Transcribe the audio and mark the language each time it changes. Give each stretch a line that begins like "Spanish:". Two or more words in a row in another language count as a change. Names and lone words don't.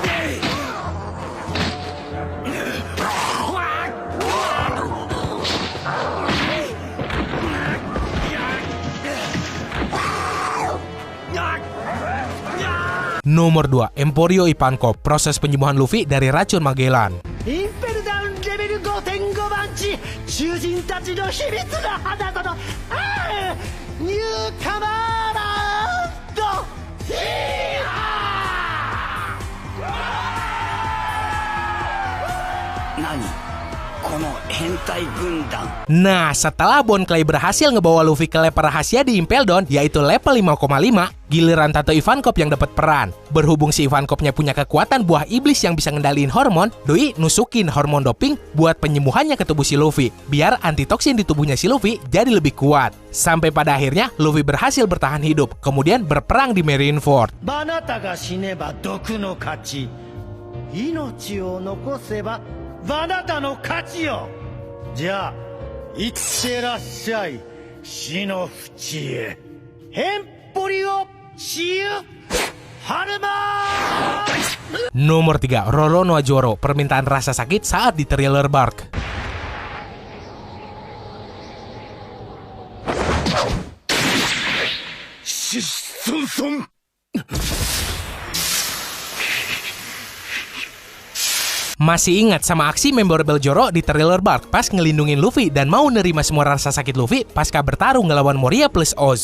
Indonesian: Nomor 2, Emporio Ivankov, proses penyembuhan Luffy dari racun Magellan.
Japanese: Impel Down level 5.5 番地、囚人たちの秘密の花園、ニューカマーランドヒーハー。何？この変態軍団。
Indonesian: Nah, setelah Bon Clay berhasil ngebawa Luffy ke level rahasia di Impel Down, yaitu level 5,5, giliran Tato Ivankov yang dapat peran. Berhubung si Ivankovnya punya kekuatan buah iblis yang bisa ngendaliin hormon, doi nusukin hormon doping buat penyembuhannya ke tubuh si Luffy, biar antitoksin di tubuhnya si Luffy jadi lebih kuat. Sampai pada akhirnya, Luffy berhasil bertahan hidup, kemudian berperang di Marineford.
Japanese: あなたが死ねば毒の勝ち、命を残せばあなたの勝ちよ。じゃあ行ってらっしゃい、死の淵へ。ヘンポリオシユハルマー。
Indonesian: Nomor 3, Roro Noa Zoro, permintaan rasa sakit saat di Thriller Bark. Masih ingat sama aksi memorable Zoro di Thriller Bark pas ngelindungin Luffy dan mau nerima semua rasa sakit Luffy pasca bertarung ngelawan Moria plus Oz.